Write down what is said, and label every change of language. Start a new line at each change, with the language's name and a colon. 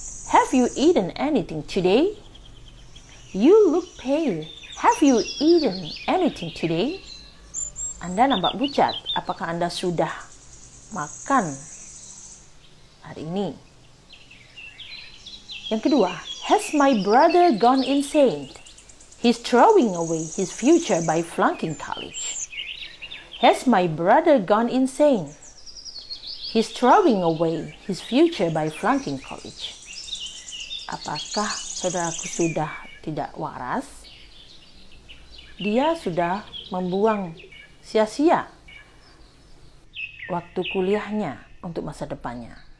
English: Have you eaten anything today? You look pale. Have you eaten anything today?
Indonesian: Anda nampak pucat. Apakah Anda sudah makan hari ini? Yang kedua,
English: has my brother gone insane? He's throwing away his future by flunking college. Has my brother gone insane? He's throwing away his future by flunking college.
Indonesian: Apakah saudaraku sudah tidak waras? Dia sudah membuang sia-sia waktu kuliahnya untuk masa depannya.